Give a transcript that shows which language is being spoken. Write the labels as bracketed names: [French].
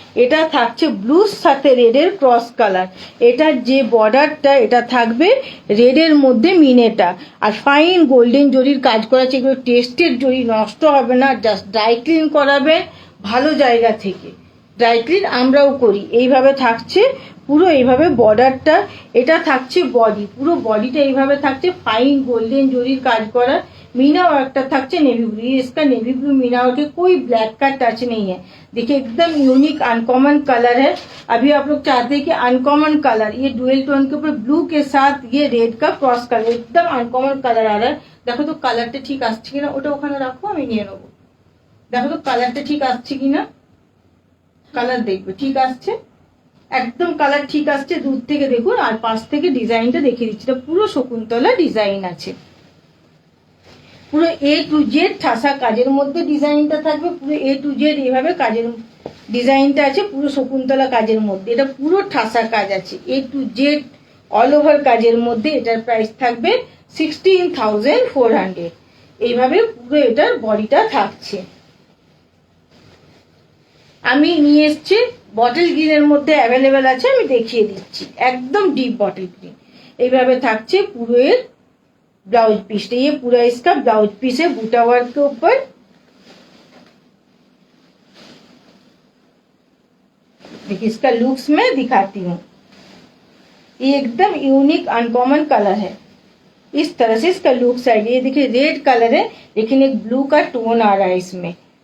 [Bangla] এটা থাকছে ব্লুর সাথে রেডের ক্রস কালার। এটার যে বর্ডারটা এটা থাকবে রেডের মধ্যে মিনেটা, আর ফাইন গোল্ডেন জরির কাজ করা আছে। এগুলো টেস্টেড জরি, নষ্ট হবে না। জাস্ট ড্রাই ক্লিন করাবে ভালো জায়গা থেকে, ড্রাই ক্লিন আমরাও করি। এইভাবে থাকছে পুরো এইভাবে বর্ডারটা। এটা থাকছে বডি, পুরো বডিটা এইভাবে থাকছে ফাইন গোল্ডেन জরির কাজ করা। [Hindi] मीना वर्क থাকছে नेवी ब्लू। इसका नेवी ब्लू मीना वर्क है, कोई ब्लैक का टच नहीं है। देखिए एकदम यूनिक अनकॉमन कलर है। अभी आप लोग चाहते हैं कि अनकॉमन कलर, ये डुअल टोन के ऊपर ब्लू के साथ ये रेड का क्रॉस कलर, एकदम अनकॉमन कलर आ रहा है। [Bangla] देखो तो कलरটা ঠিক আসছে কিনা, ওটা ওখানে রাখো, আমি নিয়ে নেবো। দেখো তো কালারটা ঠিক আসছে কিনা, কালার দেখবে ঠিক আসছে, একদম কালার ঠিক আসছে দূর থেকে দেখুন। আর পাশ থেকে ডিজাইনটা দেখিয়ে দিচ্ছি, এটা পুরো শকুন্তলা ডিজাইন আছে, পুরো A to Z ঠাসা কাজের মধ্যে ডিজাইনটা থাকবে, পুরো A to Z এইভাবে কাজের ডিজাইনটা আছে, পুরো শকুন্তলা কাজের মধ্যে, এটা পুরো ঠাসা কাজ আছে A to Z all over কাজের মধ্যে। এটার প্রাইস থাকবে 16,400। এইভাবে পুরো এটার বডিটা থাকছে। আমি নিয়ে এসছি বটল গ্রিনের মধ্যে অ্যাভেলেবেল আছে, আমি দেখিয়ে দিচ্ছি, একদম ডিপ বটল গ্রিন। এইভাবে থাকছে পুরো এর ब्लाउज पीस। [Hindi] ये पूरा इसका ब्लाउज पीस है बूटा वर्क के ऊपर। देखिए इसका लुक्स मैं दिखाती हूँ, ये एकदम यूनिक अनकॉमन कलर है। इस तरह से इसका लुक्स है। ये देखिए रेड कलर है लेकिन एक ब्लू का टोन आ रहा है इसमें।